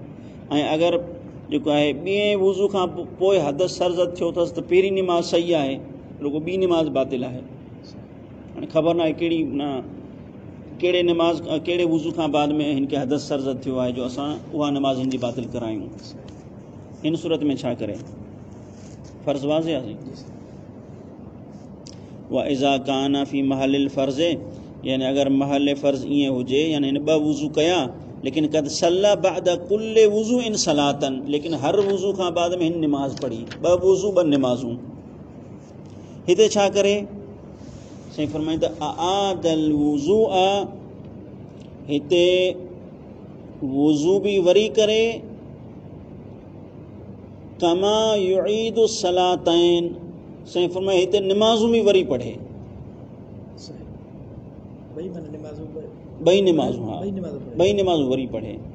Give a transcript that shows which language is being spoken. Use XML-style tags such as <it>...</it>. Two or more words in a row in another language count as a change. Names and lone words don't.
<sd>ऐं अगरि जेको आहे ॿिए वुज़ू खां पोइ हदस सरज़द थियो अथसि त पहिरीं निमाज़ सही आहे, रुगो ॿी निमाज़ बातिल आहे। हाणे ख़बर न आहे कहिड़ी कहिड़े निमाज़ कहिड़े वुज़ू खां बाद में हिन खे हदस सरज़द थियो आहे जो असां उहा निमाज़ हिन जी बातिल करायूं। हिन सूरत में छा करे फ़र्ज़ वाज़िह आहे।</sd> <ar>وإذا كان في محل الفرض,</ar> <sd>यानी अगरि महल फ़र्ज़ ईअं हुजे, यानी हिन ॿ वुज़ू कया, लेकिन</sd> <ar>قد صلى بعد كل وضوء صلاة,</ar> <sd>लेकिन हर वुज़ू खां बाद में हिन निमाज़ पढ़ी, ॿ वुज़ू ॿ निमाज़ूं। हिते छा करे साईं फरमाईंदा</sd> <ar>أعاد الوضوء</ar> <sd>आ, हिते वुज़ू बि वरी करे,</sd> <ar>كما يعيد الصلاتين,</ar> <sd>साईं फरमाए हिते निमाज़ूं बि वरी पढ़े, ॿई निमाज़ूं, हा ॿई निमाज़ूं वरी पढ़े।</sd>